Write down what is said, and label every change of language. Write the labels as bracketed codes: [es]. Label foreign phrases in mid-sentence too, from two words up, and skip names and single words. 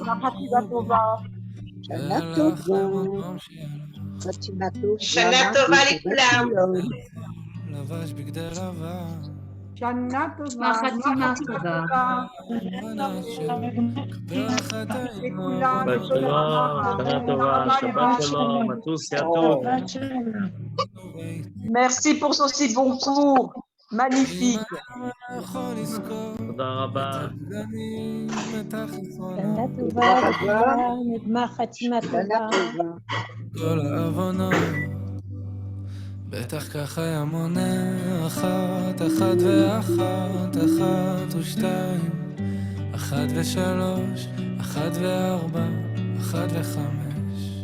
[he] שנה טובה לכולם. לבש בגדי לבן. שנה טובה. חתימה טובה. שבת שלום, שנה טובה, שבת שלום, à טוב. [fr] Merci pour ce si bon cours. Magnifique. [he] תודה רבה. שנה טובה, נגמר חתימה טובה. כל ההבנות, בטח ככה היה מונה אחת ואחת, אחת ושתיים, אחת ושלוש, אחת וארבע, אחת וחמש.